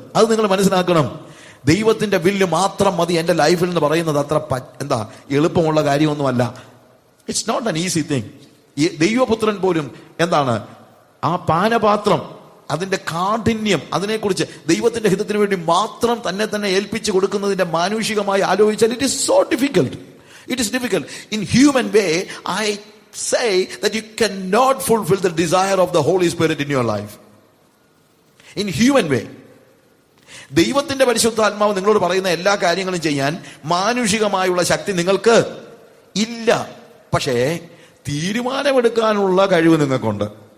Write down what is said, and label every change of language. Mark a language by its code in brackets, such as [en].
[ml] അത് നിങ്ങൾ മനസ്സിലാക്കണം. ദൈവത്തിന്റെ വില്ല് മാത്രം മതി എൻ്റെ ലൈഫിൽ എന്ന് പറയുന്നത് അത്ര എളുപ്പമുള്ള കാര്യമൊന്നുമല്ല. [en] It's not an easy thing. [ml] ദൈവപുത്രൻ പോലും ആ പാനപാത്രം, അതിന്റെ കാഠിന്യം, അതിനെക്കുറിച്ച് ദൈവത്തിന്റെ ഹിതത്തിന് വേണ്ടി മാത്രം തന്നെ ഏൽപ്പിച്ചു കൊടുക്കുന്നതിന്റെ മാനുഷികമായി ആലോചിച്ചാൽ [en] It is so difficult. It is difficult. In human way, I say that you cannot fulfill the desire of the Holy Spirit in your life. In human way. [ml] ദൈവത്തിന്റെ പരിശുദ്ധാത്മാവ് നിങ്ങളോട് പറയുന്ന എല്ലാ കാര്യങ്ങളും ചെയ്യാൻ മാനുഷികമായുള്ള ശക്തി നിങ്ങൾക്ക് ഇല്ല. പക്ഷേ തീരുമാനമെടുക്കാനുള്ള കഴിവ് നിങ്ങൾക്കുണ്ട്.